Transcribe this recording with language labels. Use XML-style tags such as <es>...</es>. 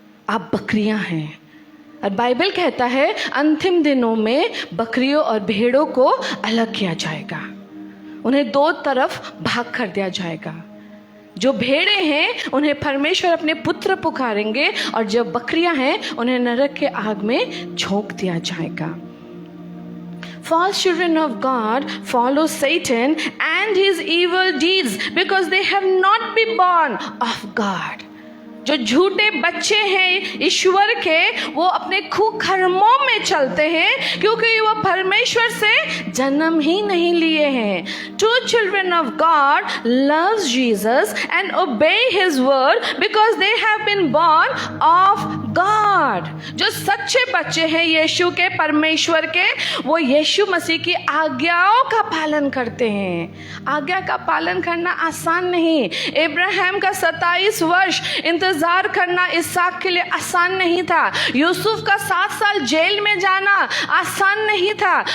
<hi>आप बकरियां हैं। और बाइबल कहता है अंतिम दिनों में बकरियों और भेड़ों को अलग किया जाएगा, उन्हें दो तरफ भाग कर दिया जाएगा। जो भेड़े हैं उन्हें परमेश्वर अपने पुत्र पुकारेंगे और जो बकरियां हैं उन्हें नरक के आग में झोंक दिया जाएगा।</hi> <en>False children of God follow Satan and his evil deeds because they have not been born of God.</en> <hi>जो झूठे बच्चे हैं ईश्वर के, वो अपने कुकर्मों में चलते हैं क्योंकि वो परमेश्वर से जन्म ही नहीं लिए हैं।</hi> <en>True children of God loves Jesus and obey his word because they have been born of God.</en> <hi>जो सच्चे बच्चे हैं यीशु के, परमेश्वर के, वो यीशु मसीह की आज्ञाओं का पालन करते हैं। आज्ञा का पालन करना आसान नहीं। इब्राहिम का 27 वर्ष इंतजार करना इसहाक के लिए आसान नहीं था। यूसुफ का 7 साल जेल में जाना आसान नहीं था।</hi>